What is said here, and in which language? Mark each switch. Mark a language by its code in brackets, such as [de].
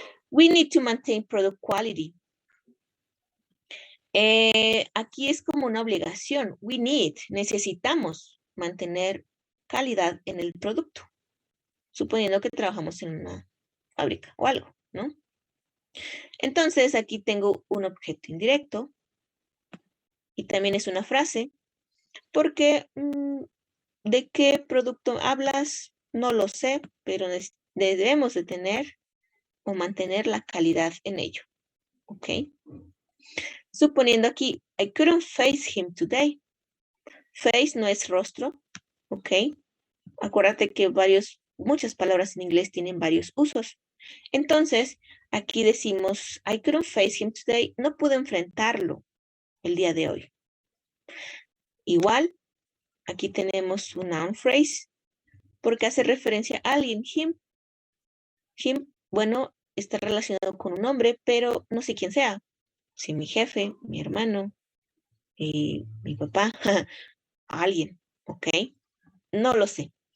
[en] We need to maintain product quality. [es] Aquí es como una obligación. [en] We need, [es] necesitamos mantener calidad en el producto, suponiendo que trabajamos en una fábrica o algo, ¿no? Entonces, aquí tengo un objeto indirecto y también es una frase, porque ¿de qué producto hablas? No lo sé, pero debemos de tener o mantener la calidad en ello, ¿ok? Suponiendo aquí, [en] I couldn't face him today. [es] Face no es rostro, ¿ok? Acuérdate que muchas palabras en inglés tienen varios usos. Entonces, aquí decimos, [en] I couldn't face him today. [es] No pude enfrentarlo el día de hoy. Igual, aquí tenemos un noun phrase porque hace referencia a alguien, him. Him, bueno, está relacionado con un hombre, pero no sé quién sea. Si mi jefe, mi hermano, mi papá, alguien, ¿ok? No lo sé.